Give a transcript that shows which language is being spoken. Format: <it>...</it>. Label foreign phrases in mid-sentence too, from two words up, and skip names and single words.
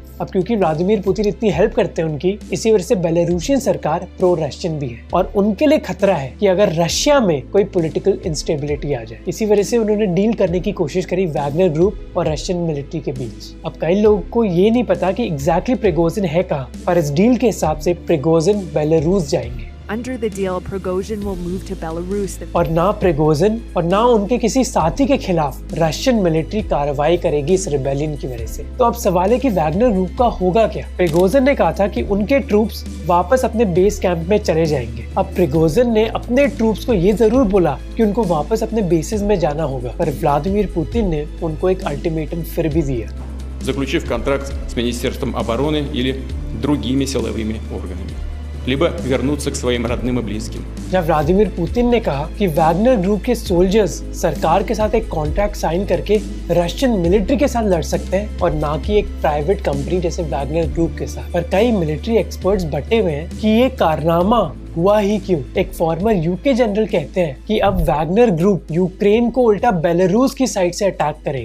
<hi>अब क्योंकि व्लादिमीर पुतिन इतनी हेल्प करते हैं उनकी, इसी वजह से बेलारूशियन सरकार</hi> <en>pro Russian</en> <hi>भी है और उनके लिए खतरा है कि अगर रशिया में कोई</hi> <en>political instability</en> <hi>आ जाए। इसी वजह से उन्होंने डील करने की कोशिश करी वैगनर ग्रुप और</hi> <en>Russian military</en> <hi>के बीच। अब कई लोगों को ये नहीं पता कि एग्जैक्टली प्रिगोजिन है कहाँ, पर इस डील के हिसाब से प्रिगोजिन बेलारूस जाएंगे।</hi> <en>Under the deal, Prigozhin will move to Belarus.</en> <hi>और ना प्रिगोजिन और ना उनके किसी साथी के खिलाफ</hi> <en>Russian military</en> <hi>कार्रवाई करेगी इस रिबेलियन की वजह से। तो अब सवाल है कि वैगनर ग्रुप का होगा क्या। प्रिगोजिन ने कहा था कि उनके ट्रूप्स वापस अपने</hi> <en>base camp</en> <hi>में चले जाएंगे। अब प्रिगोजिन ने अपने ट्रूप्स को ये जरूर बोला कि उनको वापस अपने बेसिस में जाना होगा, पर व्लादिमीर पुतिन ने उनको एक अल्टीमेटम फिर भी दिया।</hi> <ru>Заключив контракт с Министерством обороны или другими силовыми органами, либо вернуться к своим родным и близким.</ru> <hi>जब व्लादिमीर पुतिन ने कहा कि वैगनर ग्रुप के सोल्जर्स सरकार के साथ एक</hi> <en>contract sign</en> <hi>करके</hi> <en>Russian military</en> <hi>के साथ लड़ सकते हैं और ना कि एक</hi> <en>private company</en> <hi>जैसे वैगनर ग्रुप के साथ, पर कई</hi> <en>military experts</en> <hi>बटे हुए हैं कि ये कारनामा हुआ ही क्यों। एक</hi> <en>former UK general</en> <hi>कहते हैं कि अब वैगनर ग्रुप यूक्रेन को उल्टा बेलारूस की साइड से अटैक करेगा।</hi>